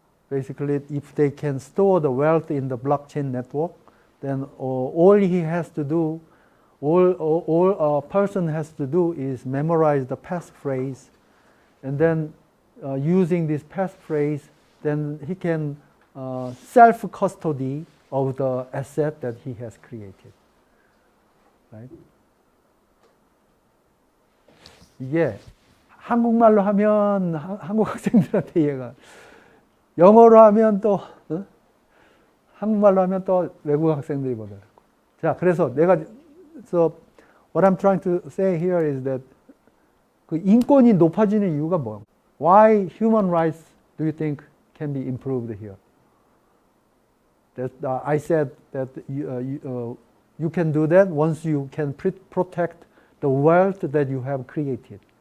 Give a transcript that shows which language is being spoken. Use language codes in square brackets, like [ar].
[en] Basically, if they can store the wealth in the blockchain network, then all he has to do, all a person has to do is memorize the passphrase, and then using this passphrase, then he can self-custody of the asset that he has created. Right? [ko] 이게 한국말로 하면 한국 학생들한테 이해가, 영어로 하면 또 한국말로 하면 또 외국 학생들이 못 알아듣고. 자, 그래서 [en] so what I'm trying to say here is that [ko] 그 인권이 높아지는 이유가 뭐예요? [en] Why human rights do you think can be improved here? That I said that you can do that once you can protect the wealth that you have created.